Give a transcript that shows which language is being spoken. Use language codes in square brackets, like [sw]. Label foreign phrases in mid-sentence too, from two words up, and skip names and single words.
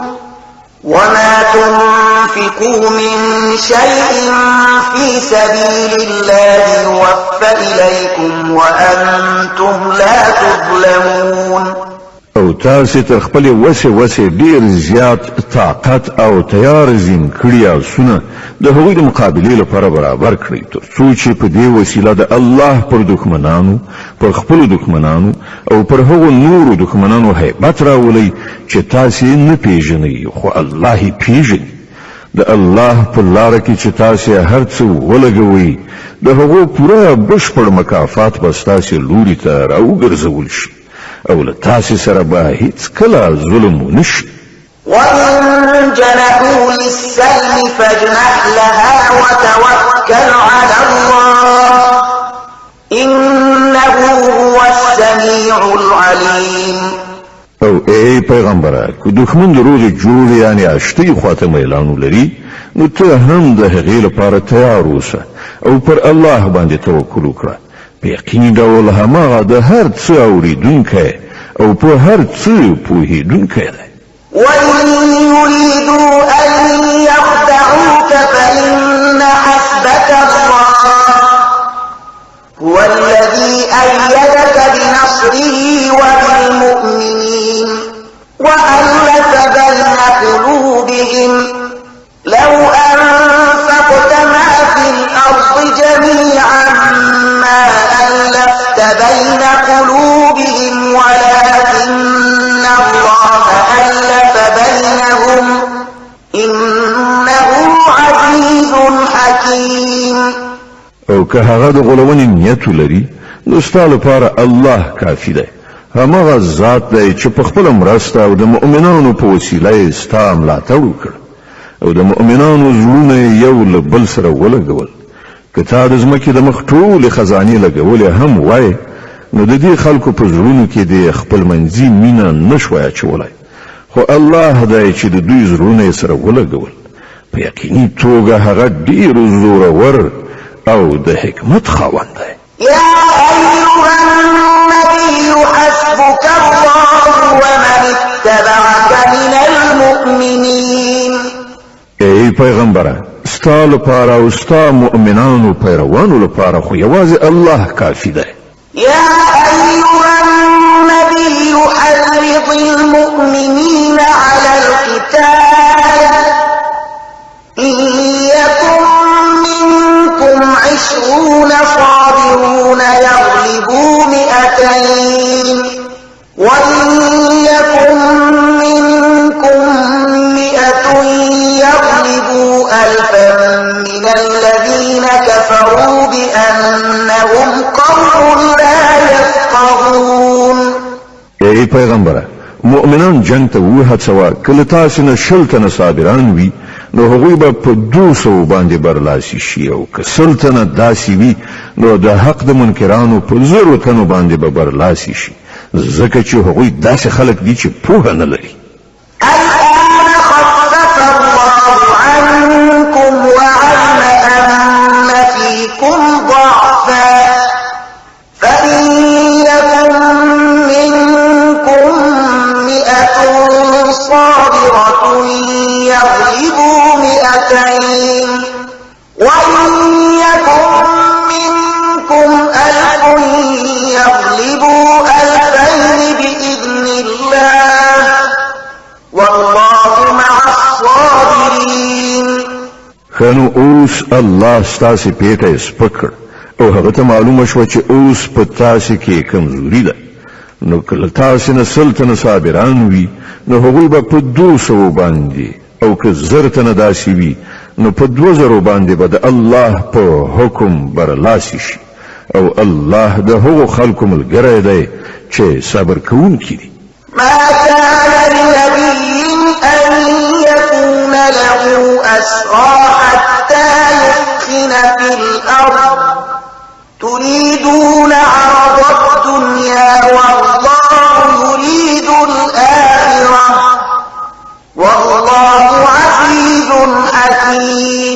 [ar] وما تنفقوا من شيء في سبيل الله يوفى إليكم وأنتم لا تظلمون. [ps] او تاسې تر خپلې وسې ډېر زیات طاقت او تیار زین کړي آسونه د هغوی د مقابلې لپاره برابر کړئ تر څو چې په دې وسیله د الله پر دښمنانو پر خپلو دښمنانو او پر هغو نورو دښمنانو هیبت راولئ چې تاسې نه پیژنئ خو الله یې پیژني. د الله په لاره کې چې تاسې هر څه ولګوئ د هغو پوره بشپړ مکافات به ستاسې لوري ته راوګرځول شي او له تاسې سره به هیڅکله ظلم ونه شي. [ar] وإن جنحوا للسلم فاجنح لها وتوكل على الله إنه هو السميع العليم. [ps] او ای پیغمبره که دښمن د روغې جوړې یعنې اشتۍ خواته میلان ولري نو ته هم د هغې لپاره تیار اوسه او پر الله باندې توکل وکړه. په یقیني ډول هماغه د هر څه اورېدونکی او په هر څه پوهېدونکی دی. [ar] وإن يريدوا أن يخدعوك فإن حسبك الله هو الذي أيدك بنصره وبالمؤمنين وألف بين قلوبهم لو أنفقت ما في الأرض جميعا ما ألفت بين قلوبهم ولكن الله ألف بينهم إنه عزيز حكيم. [ps] او که هغه د غلونې نیت ولري نو ستا لپاره الله کافي دی. هماغه ذات دی چې په خپله مرسته او د مؤمنانو په وسیله یې ستا ملاتړ وکړ او د مؤمنانو زړونه یې یو له بل سره ولګول. که تا د ځمکې د مخ ټولې خزانې لګولې هم وای نو د دې خلکو په زړونو کې د خپل منځي مینه نه شوای اچولی خو الله دی چې د دوی زړونه یې سره ولګول. په یقیني توګه هغه ډېر زورور او د حکمت خاوند دی. [ar] يا أيها النبي حسبك الله ومن اتبعك من المؤمنين. [ps] ای پیغمبره ستا لپاره او ستا مؤمنانو پیروانو لپاره خو یوازې الله کافي دی. [ar] يا أيها النبي حرض المؤمنين على القتال إن يكن منكم 20 صابرون يغلبوا 200 وإن يكن منكم 100 يغلبوا 1000 من الذين كفروا بأنهم قوم لا يفقهون. [ps] ای پیغمبره مؤمنان جنگ ته وهڅوه کله تاسو نه شل تنه صابران وي نو هغوی به په 200 باندې برلاسي شي او که سل تنه داسې وي نو د حق د منکرانو په 0 تنو باندې به برلاسي شي ځکه چې هغوی داسې خلک دي چې پوهه نه لري. [ar] الآن خفف الله عنكم وعلم أن فيكم ضعفا فإن يكن منكم 100 صابرة يغلبوا 200 وإن يكن منكم 1000 يغلبوا 2000 بإذن الله والله مع الصابرين. [ps] خانو اوس الله ستاسې پیټه سپکړ او هغه ته معلومه شوه چې اوس په تاسې کې کمزوري ده نو کله تاسې نه سل تنه صابران وي نو هغوی به په 200 باندې او که 1000 تنه داسې وي نو په 2000 باندې به د الله په حکم برلاسي شي او الله د هغو خلکو ملګری دی چې صبر کوونکي دي. [ar] ما كان لنبي أن يكون له أسرى حتى يثخن في الأرض تريدون عرض الدنيا والله يريد الآخرة والله عزيز حكيم.